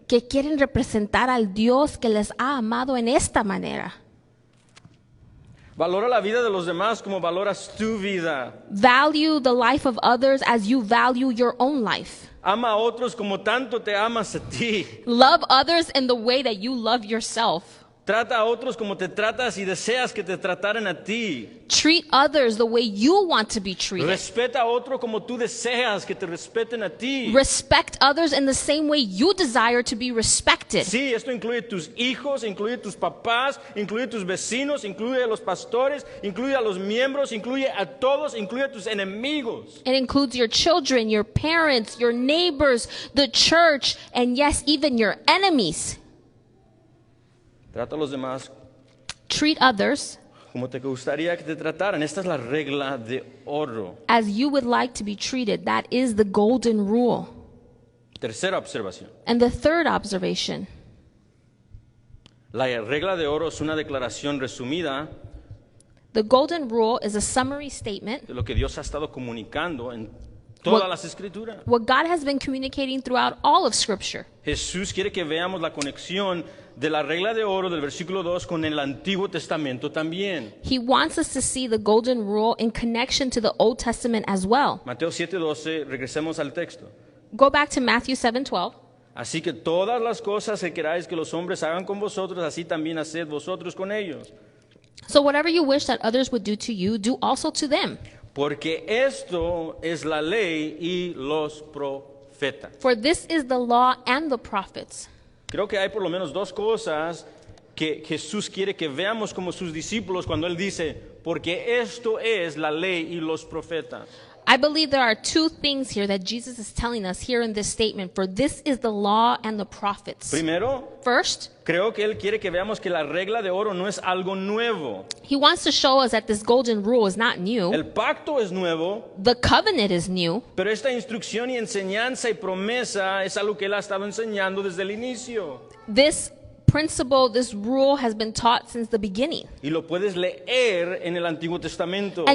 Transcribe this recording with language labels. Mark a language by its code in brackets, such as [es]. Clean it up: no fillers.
[es] que quieren representar al Dios que les ha amado en esta manera. Valora la vida de los demás como valoras tu vida. [en] Value the life of others as you value your own life. [es] Ama a otros como tanto te amas a ti. [en] Love others in the way that you love yourself. [es] Trata a otros como te tratas y deseas que te trataran a ti. [en] Treat others the way you want to be treated. [es] Respeta a otro como tú deseas que te respeten a ti. [en] Respect others in the same way you desire to be respected. [es] Sí, esto incluye tus hijos, incluye tus papás, incluye tus vecinos, incluye a los pastores, incluye a los miembros, incluye a todos, incluye a tus enemigos. [en] It includes your children, your parents, your neighbors, the church, and yes, even your enemies. [es] Trata a los demás [en] Treat others [es] como te gustaría que te trataran. Esta es la regla de oro. [en] as you would like to be treated. That is the golden rule. [es] Tercera observación. [en] And the third observation, [es] La regla de oro es una declaración resumida [en] the golden rule is a summary statement, [es] de lo que Dios ha estado comunicando en todas las escrituras. [en] what God has been communicating throughout all of Scripture. [es] Jesús quiere que veamos la conexión de la regla de oro del versículo 2 con el Antiguo Testamento también. [en] He wants us to see the golden rule in connection to the Old Testament as well. [es] Mateo 7:12, regresemos al texto. [en] Go back to Matthew 7:12. [es] Así que todas las cosas que queráis que los hombres hagan con vosotros, así también haced vosotros con ellos. [en] So whatever you wish that others would do to you, do also to them. [es] Porque esto es la ley y los profetas. [en] For this is the law and the prophets. [es] Creo que hay por lo menos dos cosas que Jesús quiere que veamos como sus discípulos cuando Él dice, porque esto es la ley y los profetas. [en] I believe there are two things here that Jesus is telling us here in this statement. For this is the law and the prophets. [es] Primero, [en] First, [es] creo que Él quiere que veamos que la regla de oro no es algo nuevo. [en] he wants to show us that this golden rule is not new. [es] El pacto es nuevo, [en] The covenant is new. [es] pero esta instrucción y enseñanza y promesa es algo que Él ha estado enseñando desde el inicio. [en] This principle, this rule has been taught since the beginning. [es] Y lo puedes leer en el Antiguo Testamento.